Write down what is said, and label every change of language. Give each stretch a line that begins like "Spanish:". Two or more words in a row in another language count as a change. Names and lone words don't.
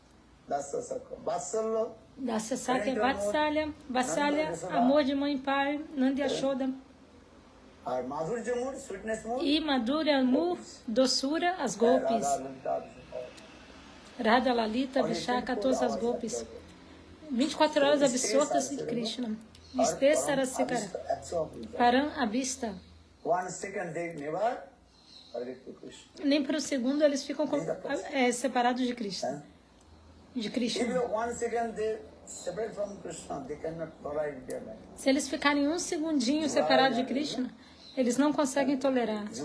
Portuguese: Dasasaka, Vatsalya, amor de mãe e pai, Nanda Yashoda. E Madhurya Mur, doçura, as golpes. Radha Lalita, Vishaka, todas as golpes. 24 horas absortas em Krishna.
Sanskrit: Viste Sarasikara. Param Abhista.
Portuguese: Nem por um segundo eles ficam separados de Krishna. Se eles ficarem um segundinho separados de Krishna, eles não conseguem tolerar.